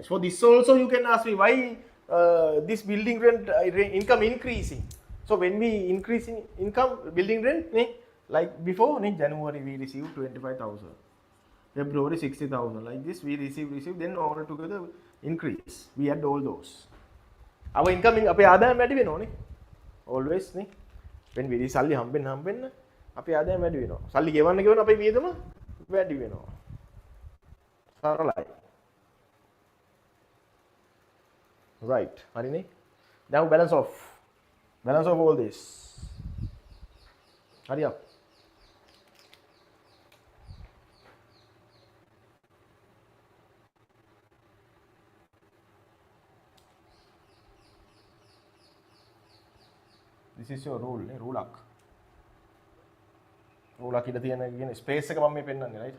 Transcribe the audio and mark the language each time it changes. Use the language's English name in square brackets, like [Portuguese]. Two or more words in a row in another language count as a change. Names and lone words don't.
[English] For this also you can ask me why this building rent income increasing. So when we increase in income, building rent, like before, in January we received 25,000. February 60,000. Like this, we receive, then all together increase. We add all those. Our incoming [Sinhala] අපේ ආදායම වැඩි වෙනවනේ. Always නේ. [English] when we [Sinhala] සල්ලි හම්බෙන්න අපේ ආදායම වැඩි වෙනවා. සල්ලි ගෙවන්න අපේ වියදම වැඩි වෙනවා. සරලයි. [English] Right. හරිනේ. Now balance of all this. Hurry up. This is your rule, rulak. [Sinhala] Rulak ඉඳ තියෙන space එක මම මේ පෙන්නන්නේ, [English] right?